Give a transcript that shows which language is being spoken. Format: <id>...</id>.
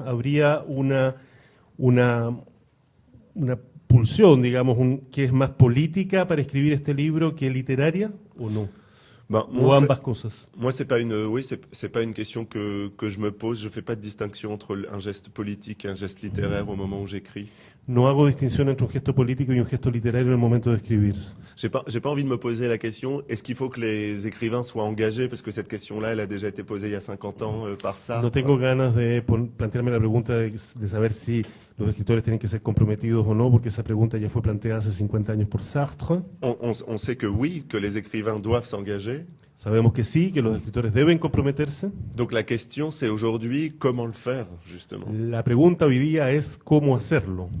<es>Habría una pulsión, digamos, que es más política para escribir este libro que literaria, ¿o no? Ou ambas cosas.</es> <fr>Moi, c'est pas une question que je me pose. Je fais pas de distinction entre un geste politique et un geste littéraire au moment où j'écris.</fr> <es>No hago distinción entre un gesto político y un gesto literario en el momento de escribir.</es> <fr>J'ai pas envie de me poser la question, est-ce qu'il faut que les écrivains soient engagés? Parce que cette question-là, elle a déjà été posée il y a 50 ans par Sartre.</fr> <es>No tengo ganas de plantearme la pregunta de saber si los escritores tienen que ser comprometidos o no, porque esa pregunta ya fue planteada hace 50 años por Sartre.</es> <fr>On sait que oui, que les écrivains doivent s'engager.</fr> <es>Sabemos que sí, que los escritores deben comprometerse.</es> <fr>Donc la question, c'est aujourd'hui comment le faire, justement.</fr> <es>La pregunta hoy día es cómo hacerlo.</es>